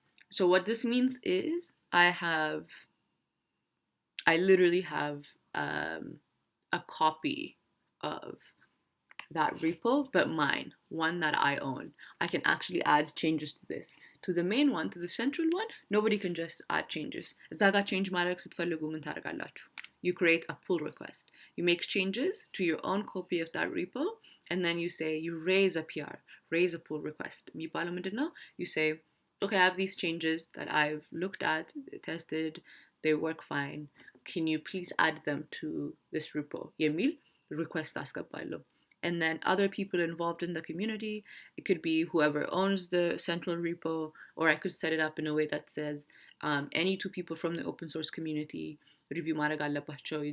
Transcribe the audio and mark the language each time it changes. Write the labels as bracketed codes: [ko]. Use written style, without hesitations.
[en] So what this means is I literally have a copy of that repo, but mine, one that I own. I can actually add changes to this. To the main one, to the central one, nobody can just add changes. [am] እዛ ጋር change ማድረግ ስትፈልጉ ምን ታደርጋላችሁ? [en] You create a pull request. You make changes to your own copy of that repo, and then you say, you raise a PR, raise a pull request. [am] የሚባለው ምንድን ነው? [en] You say, okay, I have these changes that I've looked at, tested, they work fine. Can you please add them to this repo? [am] የሚል request አስገባለሁ. [en] And then other people involved in the community, it could be whoever owns the central repo, or I could set it up in a way that says any 2 people from the open source community review [am] ማድረግ አለባቸው.